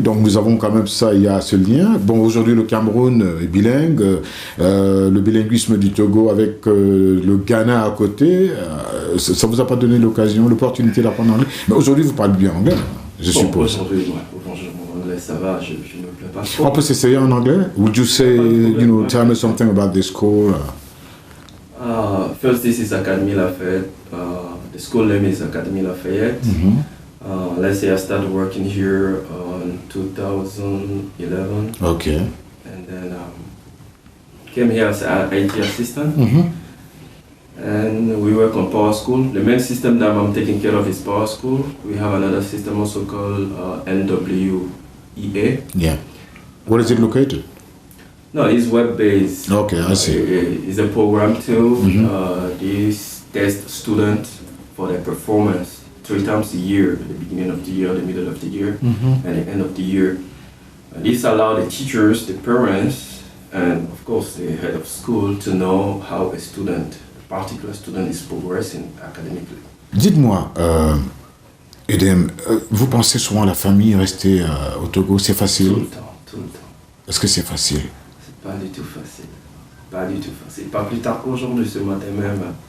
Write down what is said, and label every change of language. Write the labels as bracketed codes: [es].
[fr] Donc nous avons quand même ça, il y a ce lien. Bon, aujourd'hui le Cameroun est bilingue. Le bilinguisme du Togo avec le Ghana à côté, ça vous a pas donné l'occasion, l'opportunité d'apprendre l'anglais. Mais aujourd'hui vous parlez bien anglais, je suppose. Aujourd'hui, mon anglais ça va, je ne me plais pas trop. On peut s'essayer en anglais? [en] Would you say, tell me something about the school? First, this is Academy Lafayette. The school name is Academy Lafayette. Let's say I started working here in 2011. Okay. And then came here as an IT assistant. And we work on Power School. The main system that I'm taking care of is Power School. We have another system also called NWEA. Yeah. Where is it located? No, it's web-based. Okay, I see. It's a program too. These test students for their performance 3 times a year, at the beginning of the year, the middle of the year, and the end of the year. And this allows the teachers, the parents, and of course the head of school to know how a student, a particular student, is progressing academically. [fr] Dites-moi, Edem, vous pensez souvent à la famille, rester au Togo, c'est facile? Tout le temps. Est-ce que c'est facile? C'est pas du tout facile. Pas du tout facile. Pas plus tard qu'aujourd'hui, ce matin même.